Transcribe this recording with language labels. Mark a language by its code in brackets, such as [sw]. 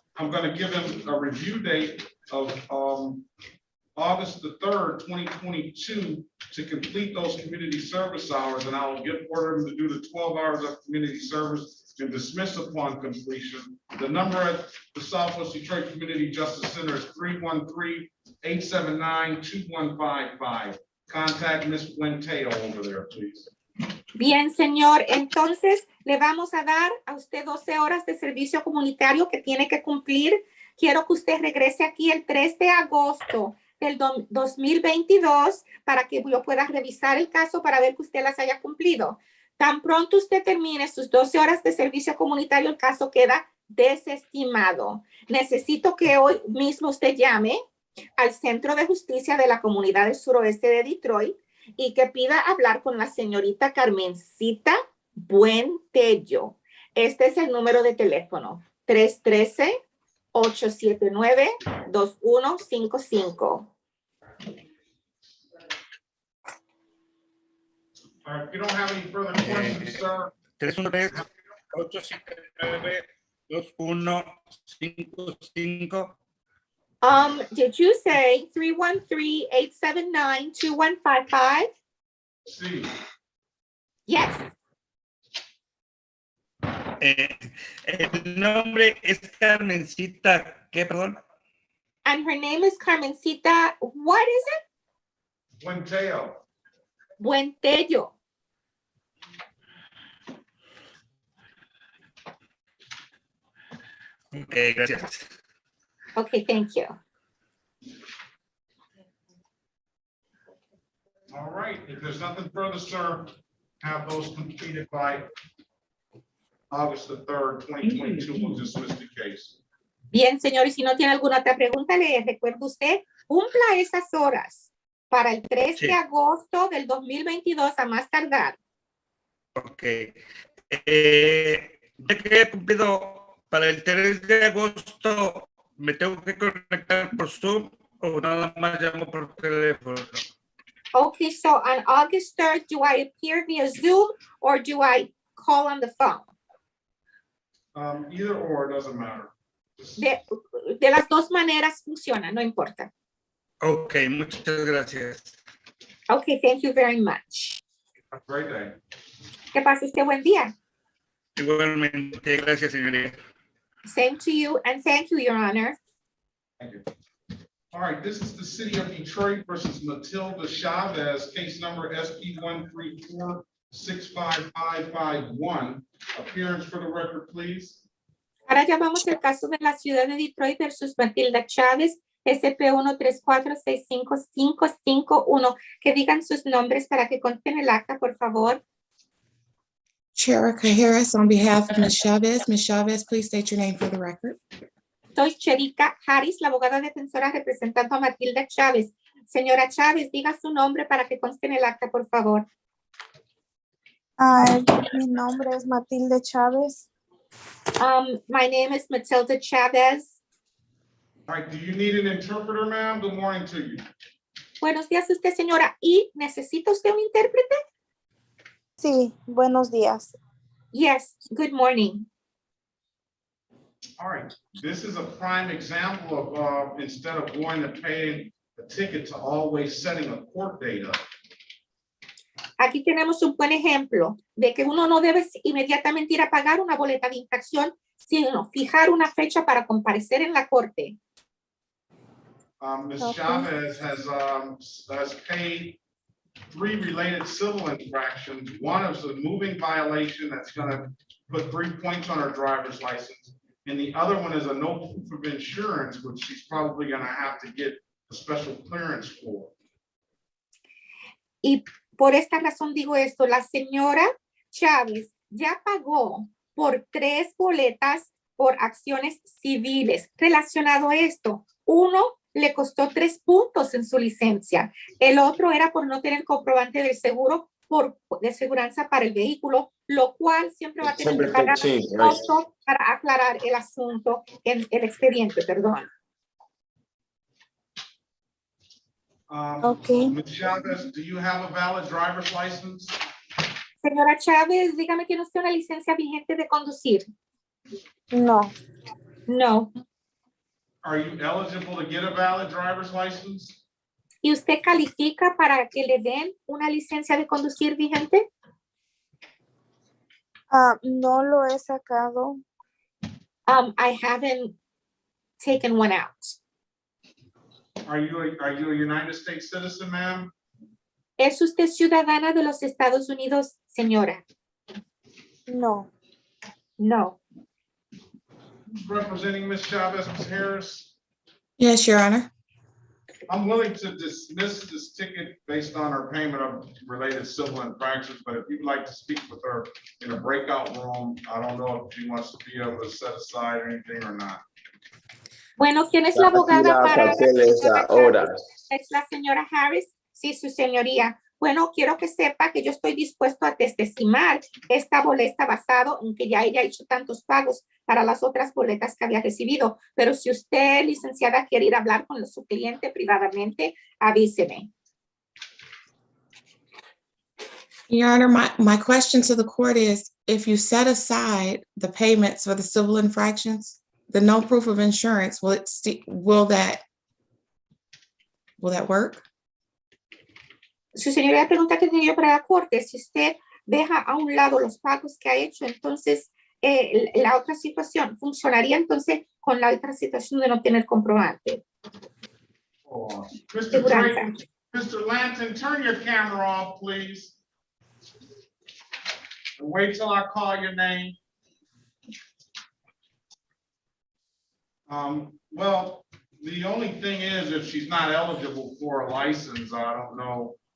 [en] I'm going to give him a review date of August the 3rd, 2022, to complete those community service hours, and I will order him to do the 12 hours of community service and dismiss upon completion. The number at the Southwest Detroit Community Justice Center is 313-879-2155. Contact Ms. Buenteo over there, please. [es] Bien, señor. Entonces, le vamos a dar a usted 12 horas de servicio comunitario que tiene que cumplir. Quiero que usted regrese aquí el 3 de agosto del 2022 para que yo pueda revisar el caso para ver que usted las haya cumplido. Tan pronto usted termine sus 12 horas de servicio comunitario, el caso queda desestimado. Necesito que hoy mismo usted llame al Centro de Justicia de la Comunidad del Suroeste de Detroit y que pida hablar con la señorita Carmencita Buentello. Este es el número de teléfono, 313-879-2155. [en] If you don't have any further questions, sir. 313-879-2155. Did you say 313-879-2155? [es] Sí. [en] Yes. [es] El nombre es Carmencita, ¿qué, perdón? [en] And her name is Carmencita, what is it? Buenteo. Buentello. [es] Ok, gracias. [en] Okay, thank you. All right. If there's nothing further, sir, have those completed by August the 3rd, 2022. We'll dismiss the case. [es] Bien, señor, y si no tiene alguna otra pregunta, le recuerdo usted, cumpla esas horas para el 3 de agosto del 2022 a más tardar. Ok. Ya que he cumplido para el 3 de agosto, ¿me tengo que conectar por Zoom o nada más llamo por teléfono? [en] Okay, so on August 3rd, do I appear via Zoom or do I call on the phone? Either or, it doesn't matter. [es] De las dos maneras funciona, no importa. Ok, muchas gracias. [en] Okay, thank you very much. Have a great day. [es] Que pase usted buen día. Igualmente, gracias, señoría. [en] Same to you, and thank you, Your Honor. Thank you. All right, this is the city of Detroit versus Matilda Chavez, case number SP 134-65551. Appearance for the record, please. [es] Ahora llamamos el caso de la ciudad de Detroit versus Matilda Chavez, SP 134-65551. Que digan sus nombres para que consten el acta, por favor. [en] Cherica Harris on behalf of Ms. Chavez. Ms. Chavez, please state your name for the record. [es] Soy Cherica Harris, la abogada defensora representando a Matilda Chavez. Señora Chavez, diga su nombre para que conste en el acta, por favor. Mi nombre es Matilda Chavez. [en] My name is Matilda Chavez. All right, do you need an interpreter, ma'am? Good morning to you. [es] Buenos días usted, señora. ¿Y necesita usted un intérprete? Sí, buenos días. [en] Yes, good morning. All right, this is a prime example of instead of going to pay a ticket to always setting a court date up. [es] Aquí tenemos un buen ejemplo de que uno no debe inmediatamente ir a pagar una boleta de infracción, sino fijar una fecha para comparecer en la corte. [en] Ms. Chavez has paid 3 related civil infractions. One is a moving violation that's going to put 3 points on her driver's license. And the other one is a no proof of insurance, which she's probably going to have to get a special clearance for. [es] Y por esta razón digo esto, la señora Chávez ya pagó por 3 boletas por acciones civiles relacionado a esto. Uno le costó 3 puntos en su licencia. El otro era por no tener comprobante del seguro de seguranza para el vehículo, lo cual siempre va a tener que pagar costo para aclarar el asunto en el expediente, perdón. [en] Okay. Ms. Chavez, do you have a valid driver's license? [es] Señora Chávez, dígame, ¿tiene usted una licencia vigente de conducir? No. [en] No. Are you eligible to get a valid driver's license? [es] ¿Y usted califica para que le den una licencia de conducir vigente? No lo he sacado. [en] I haven't taken one out. Are you a United States citizen, ma'am? [es] ¿Es usted ciudadana de los Estados Unidos, señora? No. [en] No. Representing Ms. Chavez, Ms. Harris? Yes, Your Honor. I'm willing to dismiss this ticket based on her payment of related civil infractions, but if you'd like to speak with her in a breakout room, I don't know if she wants to be able to set aside anything or not. [es] Bueno, ¿quién es la abogada para la señora? Es la señora Harris. Sí, su señoría. Bueno, quiero que sepa que yo estoy dispuesto a desestimar esta boleta basado en que ya ella ha hecho tantos pagos para las otras boletas que había recibido. Pero si usted, licenciada, quiere ir a hablar con su cliente privadamente, avíseme. [en] Your Honor, my question to the court is, if you set aside the payments for the civil infractions, the no proof of insurance, will that work? [es] Su señoría pregunta que tenía yo para la corte, si usted deja a un lado los pagos que ha hecho, entonces la otra situación funcionaría entonces con la otra situación de no tener comprobante. [en] Mr. Lanton, turn your camera off, please. And wait till I call your name. Well, the only thing is, if she's not eligible for a license, I don't know.